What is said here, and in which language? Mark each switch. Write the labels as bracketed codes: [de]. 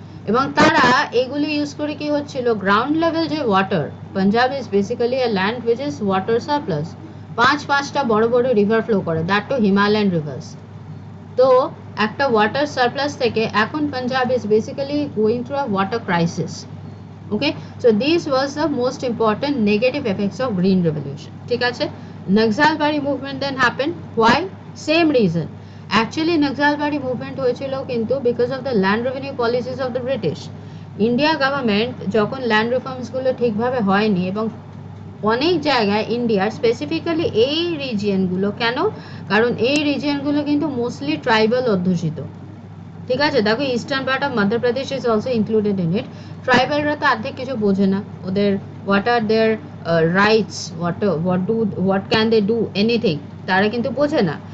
[bn] এবং তারা এগুলি ইউজ করে কি হচ্ছিল, গ্রাউন্ড লেভেল যে water, [en] Punjab is basically a land which is water surplus, [bn] পাঁচটা বড় বড় রিভার ফ্লো করে, [en] That too Himalayan rivers. [bn] তো একটা ওয়াটার সারপ্লাস থেকে এখন [en] Punjab is basically going through a water crisis. Okay, so this was the most important negative effects of green revolution. [bn] ঠিক আছে। [en] Naxalbari movement then happened. Why? Same reason. Actually Naxalbari movement [bn] হয়েছিল কিন্তু [en] because of the land revenue policies of the British. [bn] India government যখন land reforms গুলো ঠিকভাবে হয়নি এবং অনেক জায়গায় ইন্ডিয়ার স্পেসিফিক্যালি এই রিজিয়নগুলো, কেন, কারণ এই রিজিয়নগুলো কিন্তু মোস্টলি ট্রাইবাল অধ্যুষিত। ঠিক আছে। দেখো, [en] Eastern part of Madhya Pradesh is also included in it. [bn] ট্রাইবালরা তো অর্ধেক কিছু বোঝে না, ওদের [en] what are their rights, what can they do anything, [bn] তারা কিন্তু বোঝে না।